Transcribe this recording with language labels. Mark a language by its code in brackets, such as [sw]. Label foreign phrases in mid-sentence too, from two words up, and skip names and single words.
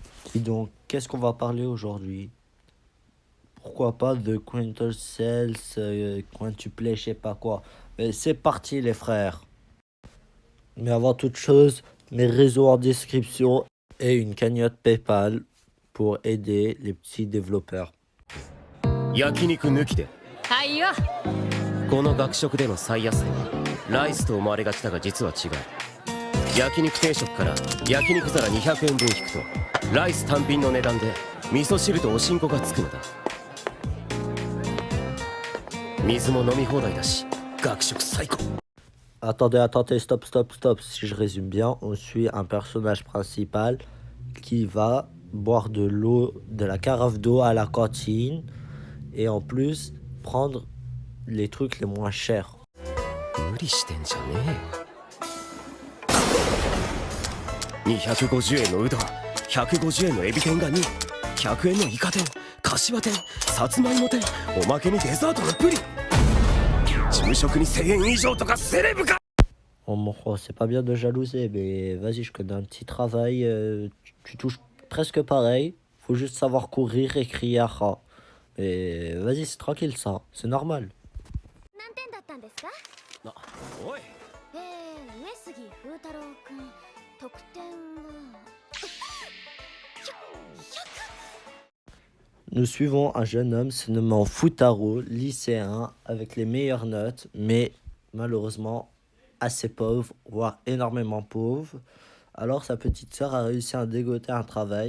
[fr] Et donc, qu'est-ce qu'on va parler aujourd'hui? Pourquoi pas de Quintuple, Quintuplé, je sais pas quoi. Mais c'est parti les frères. Mais avant toute chose, mes réseaux en description et une cagnotte PayPal pour aider les petits développeurs. [ja] 焼肉抜きではいよ。この学食での最安値はライスと思われがちだが実は違う。焼肉定食から焼肉皿200円分引くとライス単品の値段で味噌汁とおしんこがつくのだ。水も飲み放題だし学食最高。 [fr] Attendez, stop. Si je résume bien, on suit un personnage principal qui va boire de l'eau, de la carafe d'eau à la cantine et en plus prendre les trucs les moins chers. [ja] 無理してんじゃねえよ。250円のうどん、150円のエビ天が2、100円のイカ天、かしわ天、さつまいも天、おまけにデザートのプリン。昼食に1000円以上とかセレブか。 [fr] Oh, c'est pas bien de jalouser, mais vas-y, je connais un petit travail. Tu touches presque pareil. Faut juste savoir courir et crier à rat. Mais vas-y, c'est tranquille ça, c'est normal. [ja] 何点だったんですか？な、おい。上杉風太郎くん、得点が [fr] Nous suivons un jeune homme se nommant Futaro, lycéen, avec les meilleures notes, mais malheureusement assez pauvre, voire énormément pauvre. Alors sa petite sœur a réussi à dégoter un travail.